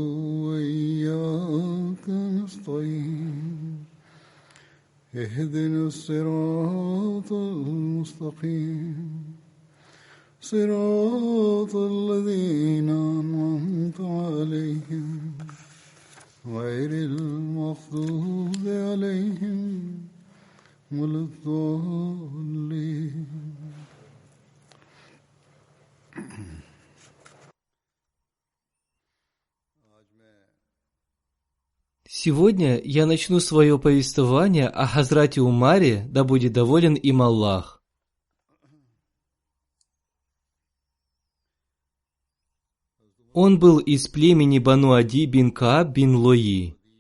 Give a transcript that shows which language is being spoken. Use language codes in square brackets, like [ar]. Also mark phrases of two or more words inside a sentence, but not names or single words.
[ar] وإياك نستعين اهدنا الصراط المستقيم صراط الذين أنعمت عليهم غير المغضوب عليهم ولا الضالين. [ru] Сегодня я начну свое повествование о Хазрате Умаре, да будет доволен им Аллах. Он был из племени Бану Ади бин Кааб бин Лои.